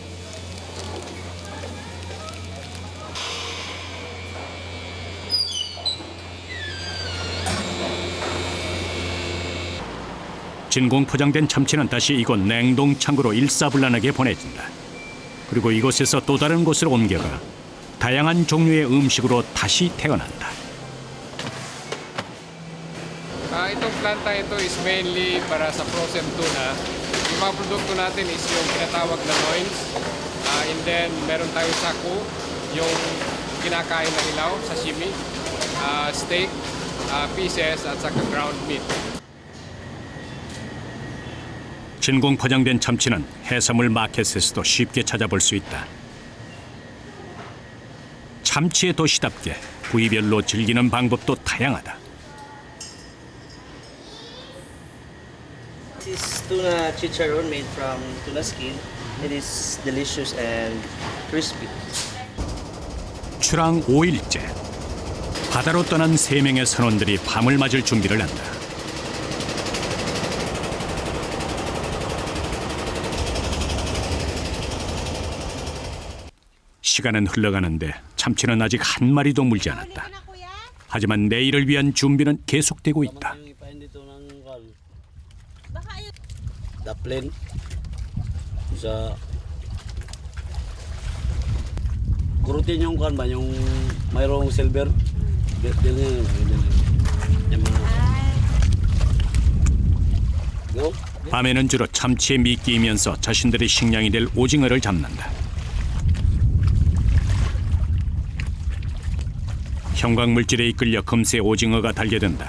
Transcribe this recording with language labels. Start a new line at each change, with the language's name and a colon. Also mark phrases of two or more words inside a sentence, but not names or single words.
Korean: 진공 포장된 참치는 다시 이곳 냉동 창고로 일사불란하게 보내진다. 그리고 이곳에서 또 다른 곳으로 옮겨가 다양한 종류의 음식으로 다시 태어난다.
Filipino: Itong planta ito
English: is mainly
Filipino: para sa
English: frozen tuna.
Filipino: Yung mga produkto natin is yung tinatawag na loins.
English: And then
Filipino: meron tayong saku, yung kinakain na hilaw, sashimi, steak, pieces at saka
English: ground meat.
Korean: 진공 포장된 참치는 해산물 마켓에서도 쉽게 찾아볼 수 있다. 참치의 도시답게 부위별로 즐기는 방법도 다양하다.
English: This is tuna chicharron made from tuna skin. It is delicious and crispy.
Korean: 출항 5일째. 바다로 떠난 3명의 선원들이 밤을 맞을 준비를 한다. 시간은 흘러가는데 참치는 아직 한 마리도 물지 않았다. 하지만 내일을 위한 준비는 계속되고 있다.
Filipino: Daplin sa kurutin yung kan ba yung mayroong silver
Korean: 밤에는 주로 참치에 미끼이면서 자신들의 식량이 될 오징어를 잡는다. 형광물질에 이끌려 금세 오징어가 달게 된다.